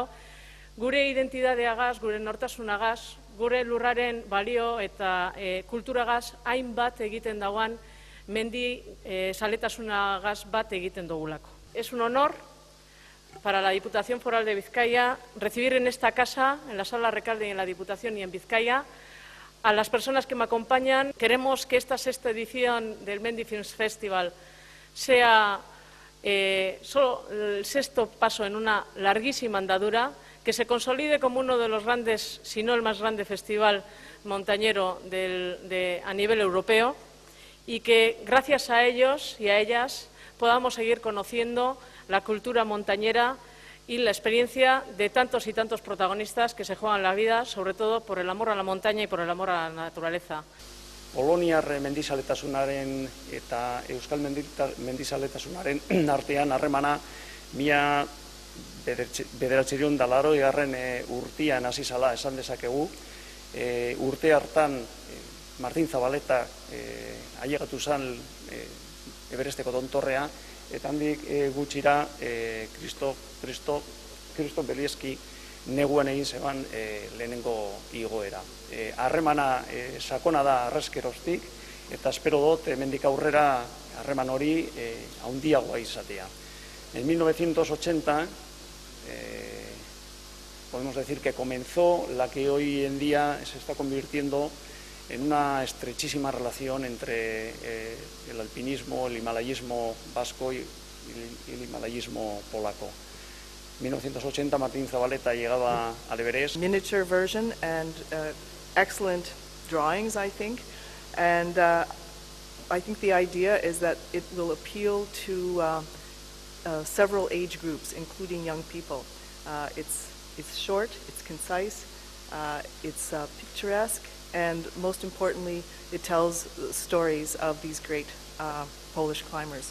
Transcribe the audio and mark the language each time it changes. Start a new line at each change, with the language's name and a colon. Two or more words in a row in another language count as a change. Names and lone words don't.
Basque: Gure identidadeagaz, gure nortasunagaz, gure lurraren balio eta kulturagaz hainbat egiten dauan mendi saletasunagaz bat egiten dugulako.
Spanish: Es un honor para la Diputación Foral de Vizcaya recibir en esta casa, en la Sala Recalde y en la Diputación y en Vizcaya, a las personas que me acompañan. Queremos que esta 6ª edición del Mendi Films Festival sea solo el 6º paso en una larguísima andadura, que se consolide como uno de los grandes, si no el más grande festival montañero a nivel europeo, y que gracias a ellos y a ellas podamos seguir conociendo la cultura montañera y la experiencia de tantos y tantos protagonistas que se juegan la vida, sobre todo por el amor a la montaña y por el amor a la naturaleza.
Basque: Poloniar mendizaletasunaren eta euskal mendizaletasunaren artean harremana 1980 urtean hasi zala esan dezakegu. Urte hartan Martin Zabaleta ailegatu zen Everesteko tontorrea, eta handik gutxira Kristo Belieski neguan egin zeban lehenengo igoera. Harremana sakona da arraskeroztik, eta espero dut hemendik aurrera harreman hori handiagoa izatea.
Spanish: En 1980 podemos decir que comenzó la que hoy en día se está convirtiendo en una estrechísima relación entre el alpinismo, el himalayismo vasco y el himalayismo polaco. En 1980 Martín Zabaleta llegaba al Everest.
English: Miniature version and excellent drawings, I think. And I think the idea is that it will appeal to several age groups, including young people. It's short, it's concise, it's picturesque, and most importantly, it tells stories of these great Polish climbers.